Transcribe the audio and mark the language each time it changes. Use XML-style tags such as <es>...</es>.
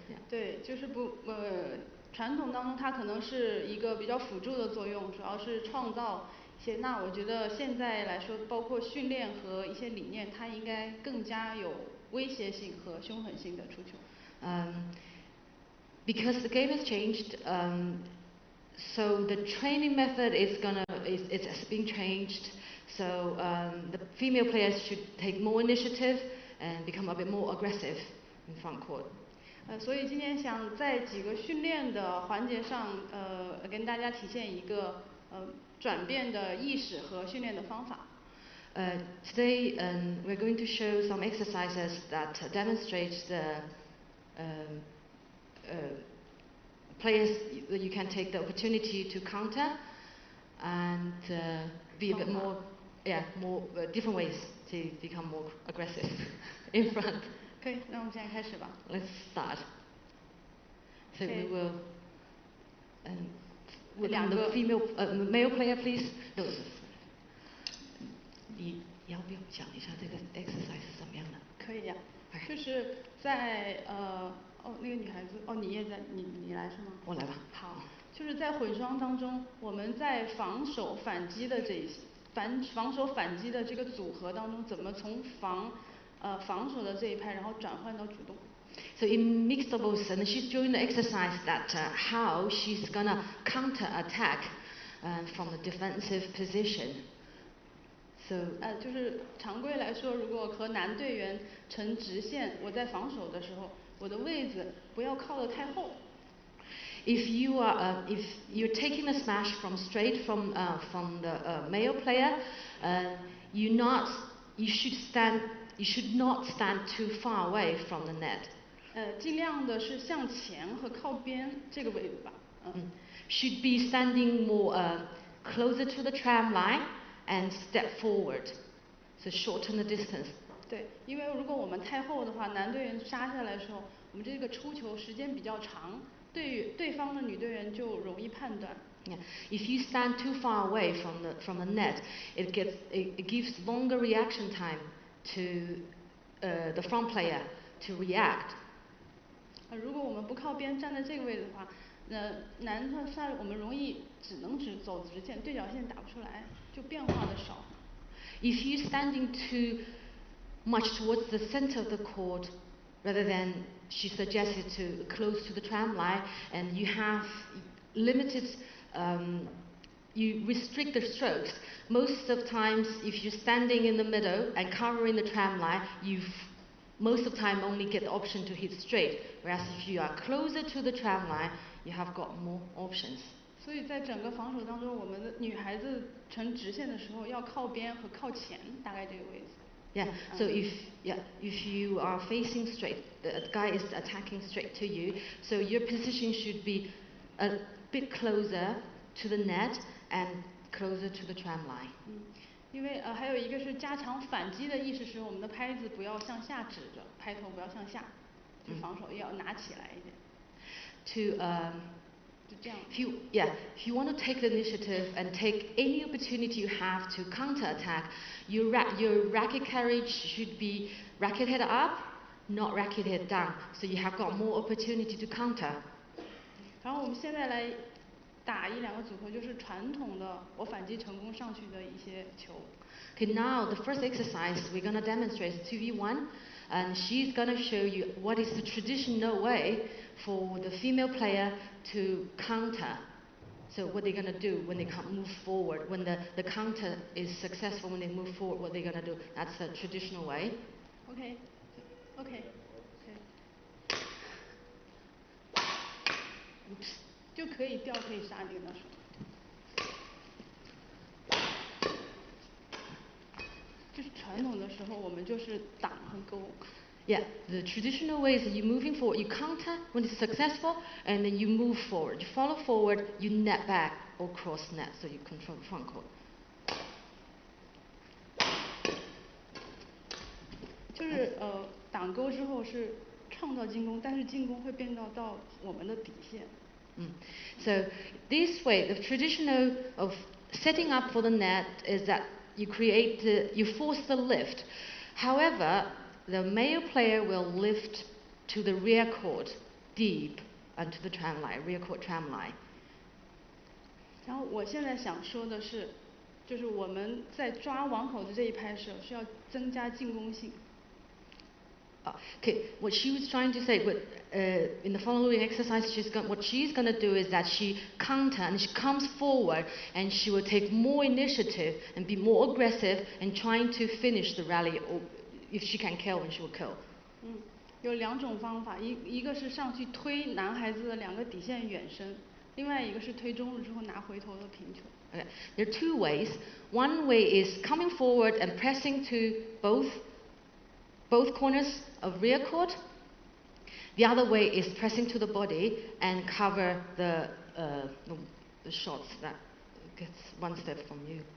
<zh>对，就是传统当中它可能是一个比较辅助的作用，主要是创造一些。那我觉得现在来说，包括训练和一些理念，它应该更加有威胁性和凶狠性的出球。</zh> <en>Because the game has changed, so the training method has been changed. So the female players should take more initiative and become a bit more aggressive in front court.</en> <zh>所以今天想在几个训练的环节上，跟大家体现一个转变的意识和训练的方法。</zh> <en>Today we're going to show some exercises that demonstrate the players that you can take the opportunity to counter and be a bit more, more different ways to become more aggressive in front.</en> <zh>可以，那我们现在开始吧。</zh> <en>Let's start. So we will. The female, male player, please. No.</en> <zh>你要不要讲一下这个 exercise 是怎么样的？可以呀，就是在那个女孩子，你也在，你来是吗？我来吧。好，就是在混双当中，我们在防守反击的这个组合当中，怎么从防守的这一派，然后转换到主动。</zh> <en>So in mixed doubles, and she's doing the exercise that how she's gonna counter attack from the defensive position. So</en> <zh>就是常规来说，如果和男队员成直线，我在防守的时候，我的位置不要靠得太后。</zh> <en>If you're taking a smash straight from the male player, you should not stand too far away from the net.</en> <zh>尽量的是向前和靠边这个位置吧。</zh> <en>Should be standing more closer to the tram line and step forward, so shorten the distance.</en> <zh>对，因为如果我们太后的话，男队员杀下来的时候，我们这个出球时间比较长，对方的女队员就容易判断。</zh> <en>Yeah. If you stand too far away from the net, it gives longer reaction time to the front player to react.</en> <zh>如果我们不靠边站在这个位置的话，男的杀我们容易只能走直线，对角线打不出来，就变化的少。</zh> <en>If you're standing too much towards the center of the court, rather than she suggested to close to the tram line, and you have limited, you restrict the strokes. Most of times, if you're standing in the middle and covering the tram line, most of the time only get the option to hit straight. Whereas if you are closer to the tram line, you have got more options.</en> <zh>所以在整个防守当中，我们的女孩子成直线的时候要靠边和靠前，大概这个位置。</zh> <en>Yeah. So if you are facing straight, the guy is attacking straight to you. So your position should be a bit closer to the net and closer to the tram line.</en> <zh>因为还有一个是加强反击的意识，使我们的拍子不要向下指着，拍头不要向下，就防守也要拿起来一点。</zh> <en>If you want to take the initiative and take any opportunity you have to counterattack, your racket carriage should be racket head up, not racket head down. So you have got more opportunity to counter.</en> <zh>然后我们现在来打1、2个组合，就是传统的我反击成功上去的一些球。</zh> <en>Okay, now the first exercise we're going to demonstrate is 2v1, and she's going to show you what is the traditional way for the female player to counter. So what they're going to do when they move forward, when the counter is successful, when they move forward, what they're going to do. That's the traditional way. Okay. Oops.</en> <zh>就可以吊可以杀你的手。就是传统的时候，我们就是挡和勾。</zh> <en>Yeah, the traditional way is that you're moving forward, you counter when it's successful, and then you move forward. You follow forward, you net back or cross net, so you control the front court.</en> <zh>就是挡勾之后是创造进攻，但是进攻会变到我们的底线。</zh> <en>So this way, the traditional of setting up for the net is that you force the lift. However, the male player will lift to the rear court, deep onto the tram line, rear court tram line.</en> <zh>然后我现在想说的是，就是我们在抓网口的这一拍时，需要增加进攻性。</zh> <en>Okay, what she was trying to say, in the following exercise, what she's going to do is that she counter and she comes forward and she will take more initiative and be more aggressive and trying to finish the rally, or if she can kill, then she will kill.</en> <zh>有2种方法，一个是上去推男孩子的2个底线远身，另外一个是推中路之后拿回头的平球。</zh> <en>Okay. There are 2 ways. One way is coming forward and pressing to both corners of rear court. The other way is pressing to the body and cover the shots that gets one step from you.</en>